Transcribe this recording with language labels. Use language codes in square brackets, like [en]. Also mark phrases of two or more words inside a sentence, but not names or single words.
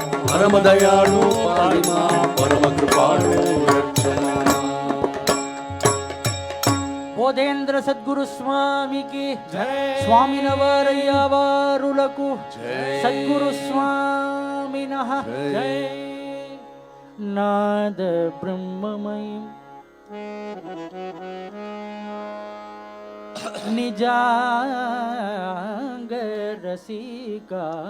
[sa] परम दयाळु पाहि मां परम कृपाळु रक्ष मां [te] బోధేంద్ర సద్గురు స్వామికి జై. స్వామినవారయ్య వారులకు జై. సద్గురు స్వామినః జై. [sa] నాద బ్రహ్మమయం నిజాంగ రసికా